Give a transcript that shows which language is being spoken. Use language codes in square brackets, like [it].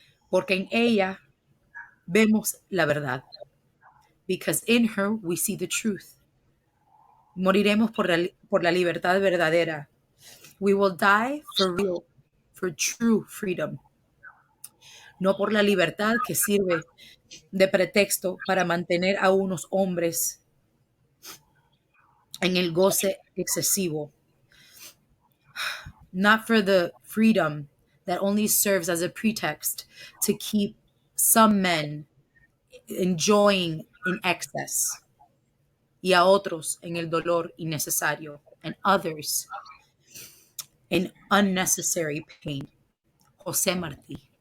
[es] Porque en ella vemos la verdad. [en] Because in her we see the truth. [es] Moriremos por la libertad verdadera. [en] We will die for real, for true freedom. [es] No por la libertad que sirve de pretexto para mantener a unos hombres en el goce excesivo. [en] Not for the freedom that only serves as a pretext to keep some men enjoying in excess [es] y a otros en el dolor innecesario [en] and others in unnecessary pain. Jose Marti.